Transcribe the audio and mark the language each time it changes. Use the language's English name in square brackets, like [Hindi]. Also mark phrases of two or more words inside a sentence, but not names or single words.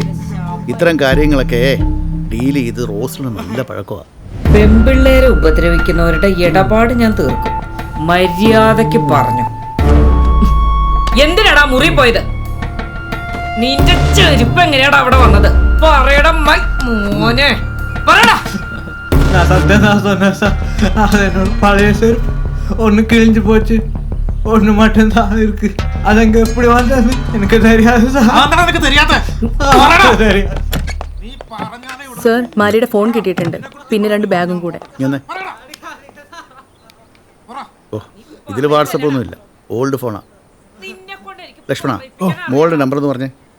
[Malayalam] ഇത്തരം കാര്യങ്ങളൊക്കെ ഡീൽ ചെയ്ത് റോസിന് നല്ല പഴക്കമാണ്. പെൺപിള്ളേരെ ഉപദ്രവിക്കുന്നവരുടെ ഇടപാട് ഞാൻ തീർക്കും. മര്യാദക്ക് പറഞ്ഞു. എന്തിനാടാ മുറി പോയത്? നിന്റെ ചെരുപ്പ് എങ്ങനെയാടാ അവിടെ വന്നത്? പറയടാ മോനെ, പറയടാ. [Tamil] பழைய செருப்பு ஒன்று கிழிஞ்சு போச்சு, ஒன்று மட்டும்தான் இருக்கு. அது அங்கே எப்படி வந்தது எனக்கு தெரியாது [Malayalam] സർ. മാരിയുടെ ഫോൺ കിട്ടിയിട്ടുണ്ട്, പിന്നെ 2 ബാഗും കൂടെ. ഇതിൽ വാട്സപ്പ് ഒന്നുമില്ല, ഓൾഡ് ഫോണാ. ലക്ഷ്മണ, മോളുടെ നമ്പർ എന്ന് പറഞ്ഞേ.